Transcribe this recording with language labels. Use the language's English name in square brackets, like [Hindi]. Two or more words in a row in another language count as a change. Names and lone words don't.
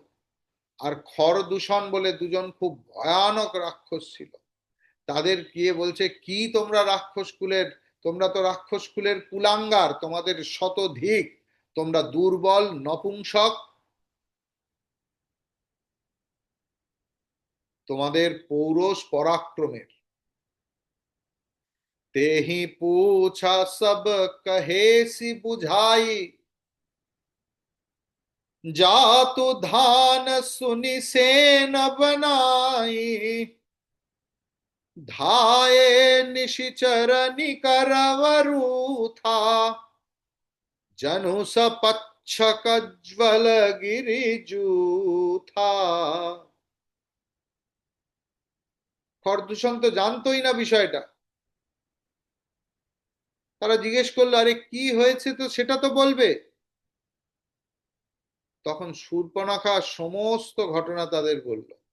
[Bangla] আর খর দূষণ বলে দুজন খুব ভয়ানক রাক্ষস ছিল, তাদের গিয়ে বলছে, কি তোমরা রাক্ষস কুলের, তোমরা তো রাক্ষস কুলের কুলাঙ্গার, তোমাদের শতধিক, তোমরা দুর্বল নপুংসক, তোমাদের পৌরষ পরাক্রমের। [Awadhi] तेहि पूछा सब कहेसी बुझाई, जातु धान सुनि सेन बनाई, धाये निशिचर निकरवरु था, जनु सपच्छक ज्वल गिरिजू था। [Bangla] খরদূষণ তো জানতোই না বিষয়টা। তারা জিজ্ঞেস করলো, আরে কি হয়েছে, তো সেটা তো বলবে। তখন শূর্পণখা সমস্ত ঘটনা তাদের বলল।